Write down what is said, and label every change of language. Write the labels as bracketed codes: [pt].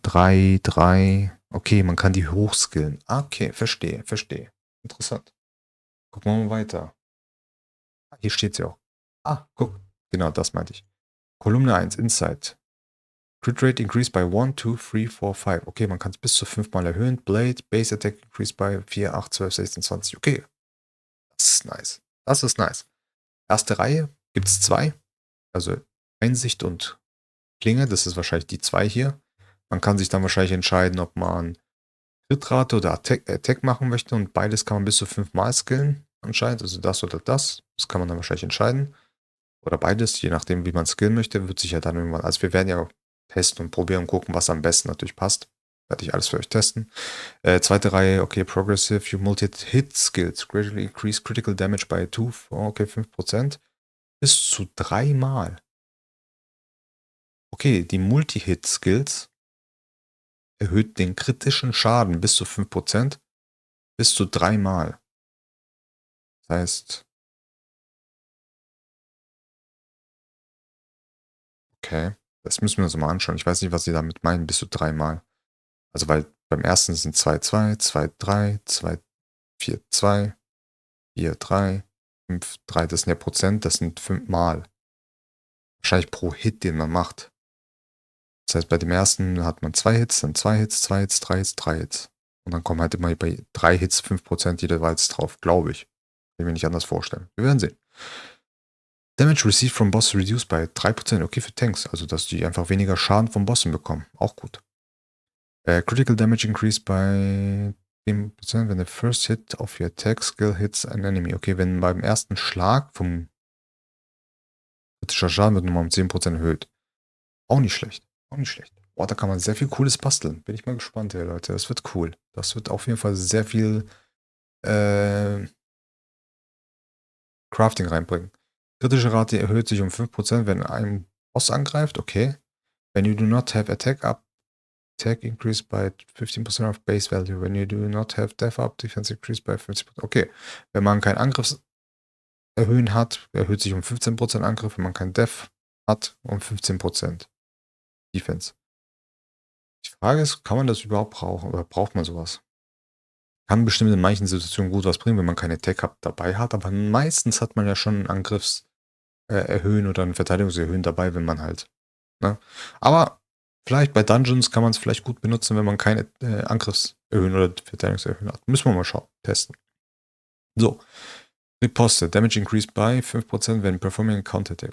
[de] 3, 3. Okay, man kann die hochskillen. Ah, okay, verstehe, verstehe. Interessant. Gucken wir mal weiter. Hier steht sie auch. Ah, guck. Genau, das meinte ich. Kolumne 1, Insight. [en] Crit Rate increased by 1, 2, 3, 4, 5. Okay, [de] man kann es bis zu 5 Mal erhöhen. [en] Blade, Base Attack increased by 4, 8, 12, 16, 20. [de] Okay, das ist nice. Das ist nice. Erste Reihe gibt es 2. Also Einsicht und Klinge, das ist wahrscheinlich die 2 hier. Man kann sich dann wahrscheinlich entscheiden, ob man Crit-Rate oder Attack machen möchte und beides kann man bis zu 5 Mal skillen anscheinend. Also das oder das. Das kann man dann wahrscheinlich entscheiden. Oder beides, je nachdem, wie man skillen möchte, wird sich ja dann irgendwann. Also wir werden ja testen und probieren und gucken, was am besten natürlich passt. Werde ich alles für euch testen. Zweite Reihe, [en] okay, Progressive, you multi-hit skills. Gradually increase critical damage by 2, okay, 5%. [de] Bis zu 3 Mal. Okay, die Multi-Hit-Skills erhöht den kritischen Schaden bis zu 5%, bis zu 3 Mal. Das heißt, okay, das müssen wir uns mal anschauen. Ich weiß nicht, was sie damit meinen, bis zu 3 Mal. Also, weil beim ersten sind 2, 2, 2, 3, 2, 4, 2, 4, 3, 5, 3. Das sind ja Prozent, das sind 5 Mal. Wahrscheinlich pro Hit, den man macht. Das heißt, bei dem ersten hat man 2 Hits, dann 2 Hits, 2 Hits, 3 Hits, 3 Hits. Und dann kommen halt immer bei 3 Hits 5% jeweils drauf, glaube ich. Kann ich mir nicht anders vorstellen. Wir werden sehen. [en] Damage received from Boss reduced by 3%. [de] Okay, für Tanks. Also, dass die einfach weniger Schaden vom Bossen bekommen. Auch gut. [en] Critical damage increased by 10% when the first hit of your attack skill hits an enemy. [de] Okay, wenn beim ersten Schlag vom kritischer Schaden wird nochmal um 10% erhöht. Auch nicht schlecht. Auch nicht schlecht. Boah, da kann man sehr viel Cooles basteln. Bin ich mal gespannt, ja, Leute. Das wird cool. Das wird auf jeden Fall sehr viel Crafting reinbringen. Kritische Rate erhöht sich um 5%, wenn ein Boss angreift. Okay. [en] When you do not have attack up, attack increased by 15% of base value. When you do not have death up, defense increased by 50%. Okay. [de] Wenn man kein Angriffserhöhen hat, erhöht sich um 15% Angriff. Wenn man kein Death hat, um 15% Defense. Die Frage ist, kann man das überhaupt brauchen oder braucht man sowas? Kann bestimmt in manchen Situationen gut was bringen, wenn man keine Attack dabei hat, aber meistens hat man ja schon einen Angriffs erhöhen oder ein Verteidigungserhöhen dabei, wenn man halt. Ne? Aber vielleicht bei Dungeons kann man es vielleicht gut benutzen, wenn man keine Angriffserhöhen oder Verteidigungserhöhen hat. Müssen wir mal schauen, testen. [en] So. Riposte. Damage increased by 5% when performing a Counterattack.